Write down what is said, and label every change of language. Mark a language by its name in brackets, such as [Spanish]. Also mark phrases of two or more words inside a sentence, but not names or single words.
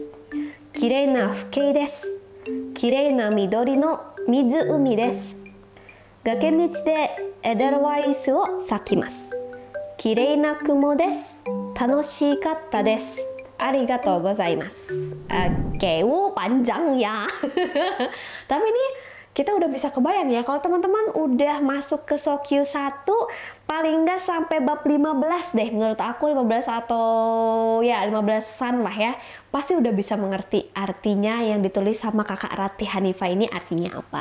[Japanese] 綺麗な風景です。綺麗な緑の湖です。崖道でエデルワイスを咲きます。綺麗な雲です。楽しかったです。ありがとうございます. [Indonesian] Oke, panjang ya. Tapi ini kita udah bisa kebayang ya, kalau teman-teman udah masuk ke Sokyu 1, paling nggak sampai bab 15 deh, menurut aku 15 atau ya 15-an lah ya, pasti udah bisa mengerti artinya yang ditulis sama kakak Ratih Hanifah ini artinya apa.